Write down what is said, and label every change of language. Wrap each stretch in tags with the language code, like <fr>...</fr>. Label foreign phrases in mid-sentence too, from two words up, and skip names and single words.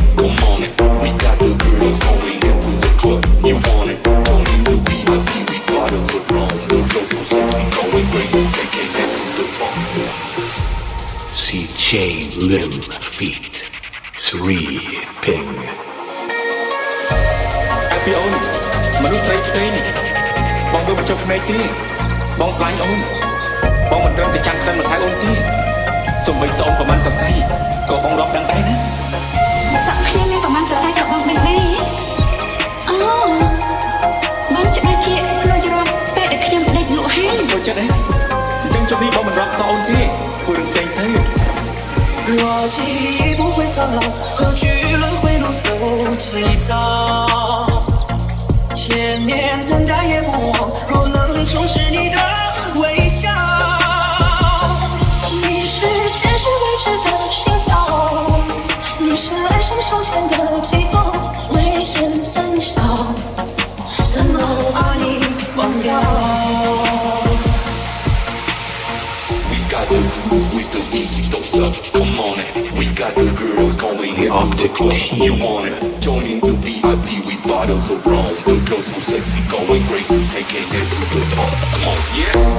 <en>Come on it. We got the girls going into the club. You want it? Join in the VIP with bottles of rum. The girls so sexy, going crazy, taking Lim feat. Sri Ping.</en> <km>អាពីអូនមនុស្សស្រីផ្សេងបងមើលបញ្ចុះភ្នែកទេបងស្លាញ់អូនបងមិនត្រឹមតែចាំក្លិនម្សៅអូនទេសូម្បីស្អូនប្រហែលសរសៃក៏បងរាប់ដឹងដែរណា សាក់ខ្ញុំមានប្រហែលសរសៃក៏បងដឹងដែរអូបងច្បាស់ជាលួចរាប់ពេលដែលខ្ញុំដេកលក់ហើយ ចូលចិត្តទេអញ្ចឹងជប់នេះបងមិនរាប់សអូនទេធ្វើរឿងផ្សេងទៅ</km> <zh>若记忆不会苍老，何惧轮回路走迟一遭？千年等待也不忘，若能重拾你的微笑。你是前世未知的心跳，你是来生手牵的寂寞，未曾分晓，怎么把你忘掉？</zh> <en>We got the groove with the music, don't suck. Come on it. We got the girls going The into the Optic club. Team. You want it? Join in the VIP with bottles of rum. The girls so sexy, going crazy, taking it to the top.</en>